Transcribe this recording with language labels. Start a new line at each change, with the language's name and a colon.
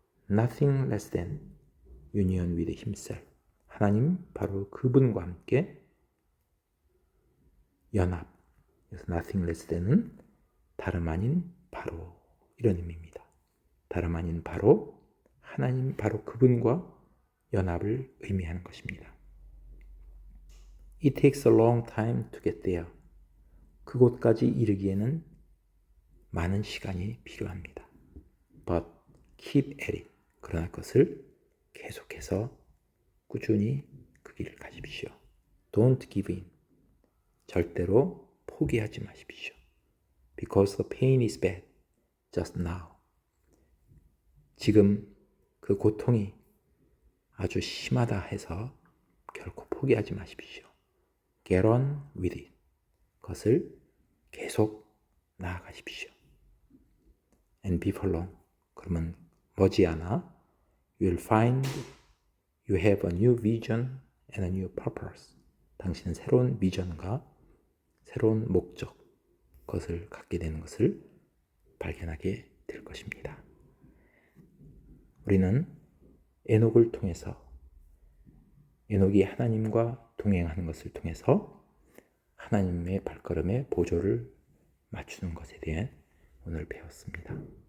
English: Nothing less than union with Himself.
Korean: 하나님, 바로 그분과 함께 연합. 그래서 nothing less than은 다름 아닌 바로 이런 의미입니다. 다름 아닌 바로 하나님, 바로 그분과 연합을 의미하는 것입니다.
English: It takes a long time to get there.
Korean: 그곳까지 이르기에는 많은 시간이 필요합니다.
English: But keep at it.
Korean: 그러나 그것을 계속해서 꾸준히 그 길을 가십시오.
English: Don't give in.
Korean: 절대로 포기하지 마십시오.
English: Because the pain is bad just now.
Korean: 지금 그 고통이 아주 심하다 해서 결코 포기하지 마십시오.
English: Get on with it.
Korean: 그것을 계속 나아가십시오.
English: And before long.
Korean: 그러면 머지않아
English: you'll find you have a new vision and a new purpose.
Korean: 당신은 새로운 비전과 새로운 목적, 그것을 갖게 되는 것을 발견하게 될 것입니다. 우리는 에녹을 통해서, 에녹이 하나님과 동행하는 것을 통해서 하나님의 발걸음에 보조를 맞추는 것에 대해 오늘 배웠습니다.